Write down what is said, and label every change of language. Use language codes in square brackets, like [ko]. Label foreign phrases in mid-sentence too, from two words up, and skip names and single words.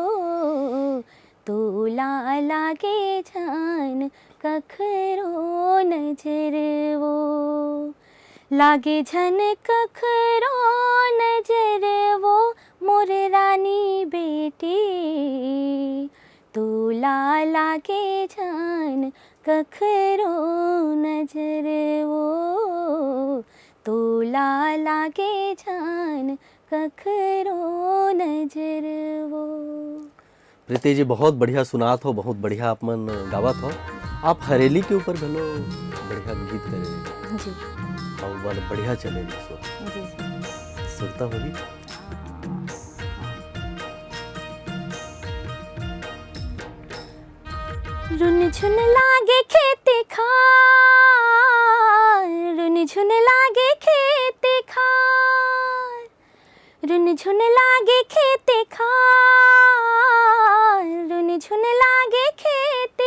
[hne] तोला लागे झन ककरो नजर वो, लागे झन ककरो नजर वो मोर रानी बेटी, तोला लागे झन ककरो नजर वो, तोला लागे झन ककरो नजर वो। प्रीति जी बहुत बढ़िया सुनात हो, बहुत बढ़िया आप मन गावत हो। आप हरेली के ऊपर घलो बढ़िया गीत करे जी और बढ़िया चले सो जी सुनता होगी। रुन झुन लागे खेती खार, रुन झुन लागे खेती खार, रुन झुन लागे खेती खार, रुन झुन लागे खेती